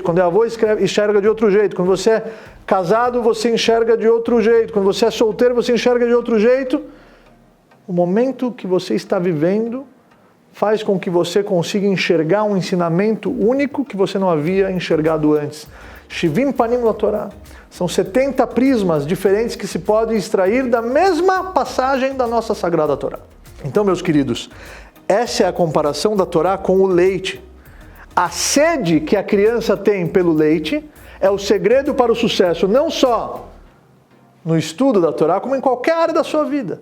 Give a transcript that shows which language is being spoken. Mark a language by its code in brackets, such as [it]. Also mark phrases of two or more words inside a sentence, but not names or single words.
[pt] Quando é avô, enxerga de outro jeito. Quando você é casado, você enxerga de outro jeito. Quando você é solteiro, você enxerga de outro jeito. O momento que você está vivendo faz com que você consiga enxergar um ensinamento único que você não havia enxergado antes. [he] שבעים פנים לתורה. [pt] São 70 prismas diferentes que se pode extrair da mesma passagem da nossa Sagrada Torá. Então, meus queridos, essa é a comparação da Torá com o leite. A sede que a criança tem pelo leite é o segredo para o sucesso, não só no estudo da Torá, como em qualquer área da sua vida.